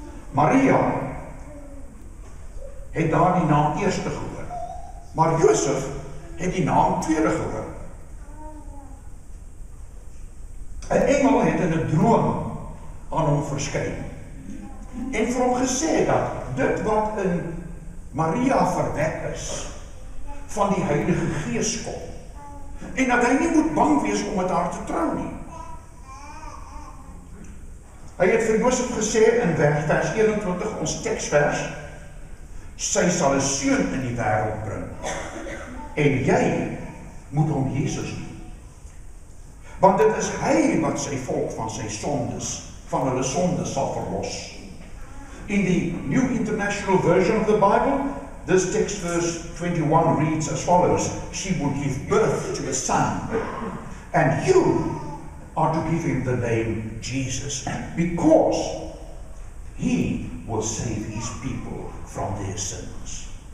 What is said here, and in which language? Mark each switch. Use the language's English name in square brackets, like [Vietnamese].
[Afrikaans] Maria het daardie naam eerste gehoor, maar Josef het die naam tweede gehoor. 'n Engel het in 'n droom aan hom verskyn en vir hom gesê dat dit wat in Maria verwek is van die Heilige Gees kom en dat hy nie moet bang wees om met haar te trou nie. Hy het vir Josef gesê in vers 21, ons teksvers, sy sal 'n seun in die wêreld bring en jy moet hom Jesus noem. Want dit is hy wat sy volk van sy sondes, van hulle sondes sal verlos. [English] In the New International Version of the Bible, this text verse 21 reads as follows: "She will give birth to a son, and you are to give him the name Jesus, because he will save his people from their sins."